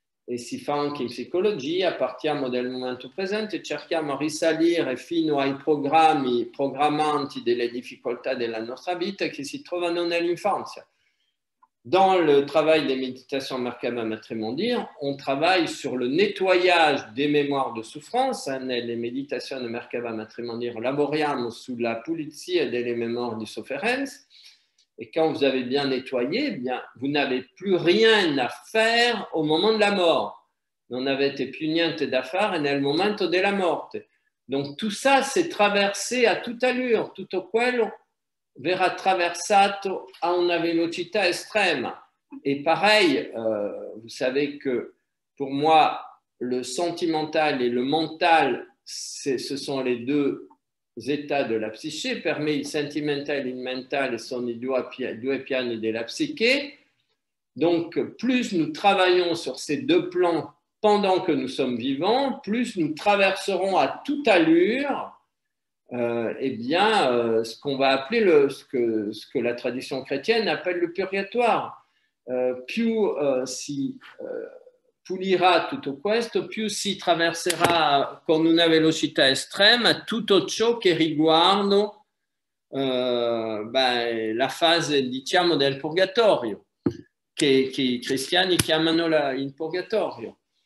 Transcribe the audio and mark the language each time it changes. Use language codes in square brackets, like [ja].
[it] E si fa anche in psicologia, partiamo dal momento presente e cerchiamo di risalire fino ai programmanti delle difficoltà della nostra vita che si trovano nell'infanzia. [fr] Dans le travail des méditations Merkaba Matrimondir, on travaille sur le nettoyage des mémoires de souffrance. [it] Nelle meditazioni Merkaba Matrimondir lavoriamo sulla pulizia delle memorie di sofferenza. [fr] Et quand vous avez bien nettoyé, eh bien, vous n'avez plus rien à faire au moment de la mort. [it] Non avete più niente da fare nel momento della morte. [fr] Donc tout ça, c'est traversé à toute allure. [it] Tutto quello verrà traversato a una velocità estrema. [fr] Et pareil, vous savez que pour moi, le sentimental et le mental, ce sont les deux états de la psyché. [it] Per me il sentimentale e il mentale sono i due piani della psiche. [fr] Donc, plus nous travaillons sur ces deux plans pendant que nous sommes vivants, plus nous traverserons à toute allure eh bien, ce qu'on va appeler ce que la tradition chrétienne appelle le purgatoire. [it] Più si pulirà tutto questo, più si traverserà con una velocità estrema tutto ciò che riguarda la fase, diciamo, del purgatorio, che i cristiani chiamano il purgatorio.